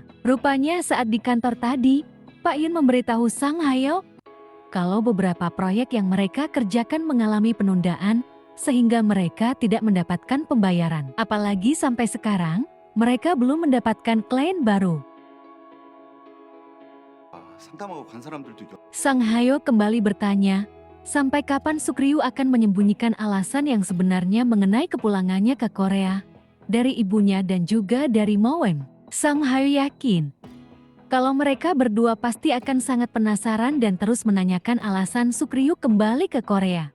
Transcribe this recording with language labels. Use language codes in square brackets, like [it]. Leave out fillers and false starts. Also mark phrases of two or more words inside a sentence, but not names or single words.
[id] Rupanya saat di kantor tadi, Pak Yun memberitahu Song Hyo kalau beberapa proyek yang mereka kerjakan mengalami penundaan sehingga mereka tidak mendapatkan pembayaran. Apalagi sampai sekarang, mereka belum mendapatkan klien baru. [ko] 상담하고 간 사람들도 [id] Song Hyo kembali bertanya, sampai kapan Suk-ryu akan menyembunyikan alasan yang sebenarnya mengenai kepulangannya ke Korea dari ibunya dan juga dari Moem. Song Hyo yakin kalau mereka berdua pasti akan sangat penasaran dan terus menanyakan alasan Suk-ryu kembali ke Korea.